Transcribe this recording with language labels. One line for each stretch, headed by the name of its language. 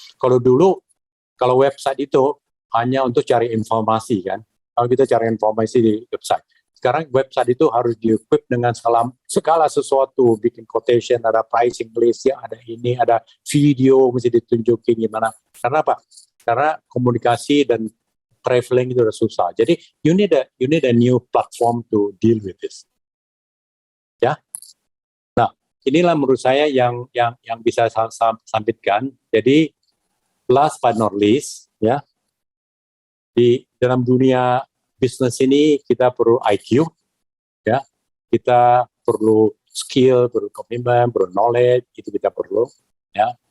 Indonesian: Kalau dulu, kalau website itu hanya untuk cari informasi kan, kalau kita cari informasi di website. Sekarang website itu harus di-equip dengan segala sesuatu, bikin quotation, ada pricing list, ya, ada ini, ada video, mesti ditunjukin gimana. Karena apa? Karena komunikasi dan traveling itu udah susah.
English: Jadi you need a new platform to deal with this.
Indonesian: Ya. Nah, inilah menurut saya yang bisa saya sampaikan. Jadi
English: last but not least,
Indonesian: ya, di dalam dunia bisnis ini kita perlu IQ, ya, kita perlu skill, perlu komitmen, perlu knowledge, itu kita perlu, ya.